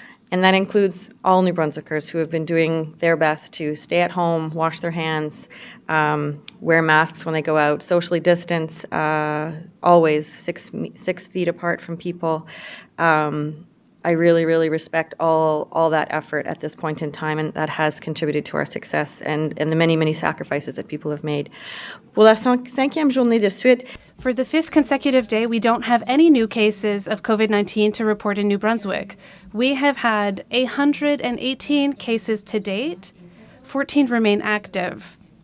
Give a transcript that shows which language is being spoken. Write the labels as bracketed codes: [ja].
[en] And that includes all New Brunswickers who have been doing their best to stay at home, wash their hands, wear masks when they go out, socially distance, always 6 feet apart from people. I really, really respect all that effort at this point in time, and that has contributed to our success and the many, many sacrifices that people have made. [fr] Pour la 5e journée de suite, [en] for the 5th consecutive day, we don't have any new cases of COVID-19 to report in New Brunswick. We have had 118 cases to date. 14 remain active.